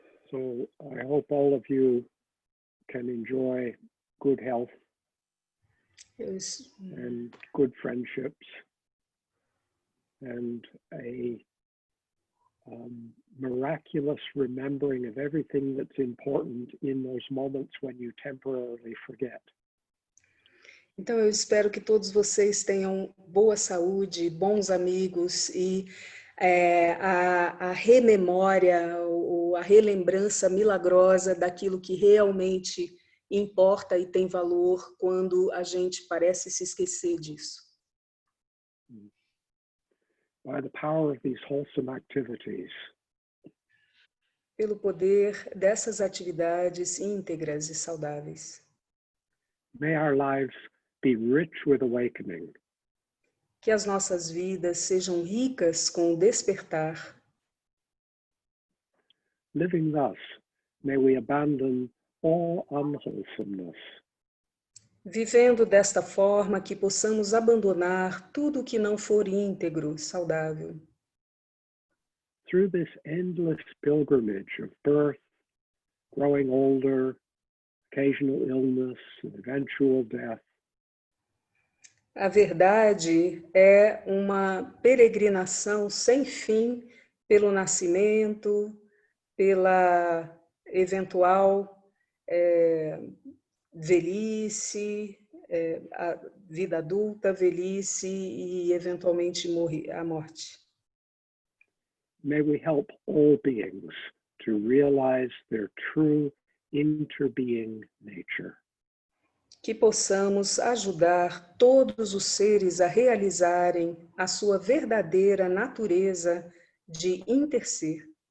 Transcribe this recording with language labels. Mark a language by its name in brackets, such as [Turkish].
[English] So I hope all of you can enjoy good health and good friendships and a miraculous remembering of everything that's important in those moments when you temporarily forget. [Portuguese] Então, eu espero que todos vocês tenham boa saúde, bons amigos e a rememória ou a relembrança milagrosa daquilo que realmente importa e tem valor quando a gente parece se esquecer disso. [English] By the power of these wholesome activities, [Portuguese] Pelo poder dessas atividades íntegras e saudáveis. [English] may our lives be rich with awakening. [Portuguese] Que as nossas vidas sejam ricas com o despertar. [English] Living thus, may we abandon all unwholesomeness. [Portuguese] Vivendo desta forma que possamos abandonar tudo que não for íntegro, saudável. [English] Through this endless pilgrimage of birth, growing older, occasional illness, and eventual death, [Portuguese] A verdade é uma peregrinação sem fim pelo nascimento, pela eventual velhice, a vida adulta, velhice e eventualmente a morte. [English] may we help all beings to realize their true interbeing nature. [Portuguese] Que possamos ajudar todos os seres a realizarem a sua verdadeira natureza de interser.